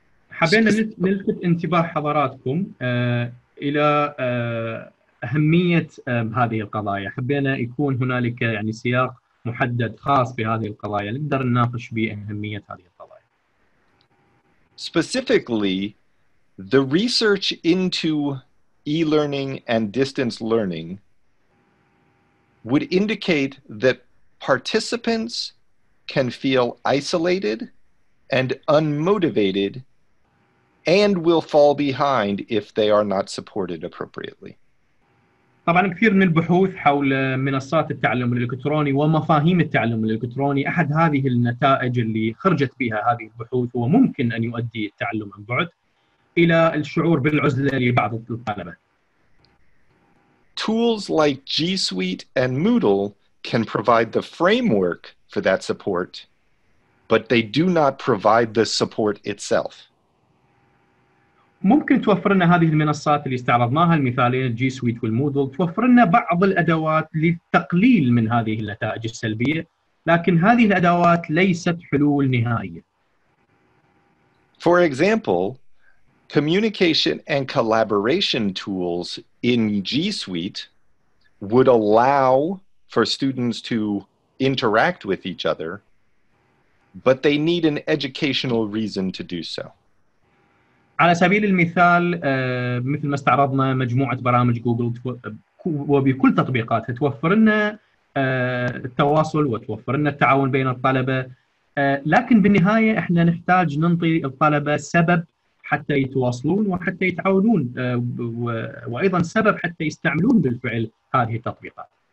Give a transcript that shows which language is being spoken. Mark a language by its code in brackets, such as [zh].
[ar] حبينا نلفت انتباه حضراتكم إلى أهمية هذه القضايا. حبينا يكون هنالك يعني سياق محدد خاص بهذه القضايا نقدر نناقش به أهمية هذه القضايا. [en] Specifically, the research into e-learning and distance learning would indicate that participants can feel isolated and unmotivated and will fall behind if they are not supported appropriately. [ar] طبعا كثير من البحوث حول منصات التعلم الإلكتروني ومفاهيم التعلم الإلكتروني، أحد هذه النتائج اللي خرجت بها هذه البحوث هو ممكن أن يؤدي التعلم عن بعد إلى الشعور بالعزلة لبعض الطلبة. [en] Tools like G Suite and Moodle can provide the framework for that support, but they do not provide the support itself. [ar] ممكن توفر لنا هذه المنصات اللي استعرضناها المثالين الجي سويت والمودل توفر لنا بعض الأدوات للتقليل من هذه النتائج السلبية، لكن هذه الأدوات ليست حلول نهائية. [en] For example, communication and collaboration tools in G Suite would allow for students to interact with each other, but they need an educational reason to do so. [ar] على سبيل المثال مثل ما استعرضنا مجموعة برامج جوجل وبكل تطبيقاتها توفر لنا التواصل وتوفر لنا التعاون بين الطلبة، لكن بالنهاية احنا نحتاج ننطي الطلبة سبب حتى يتواصلون وحتى يتعاونون، وأيضا سبب حتى يستعملون بالفعل هذه التطبيقات.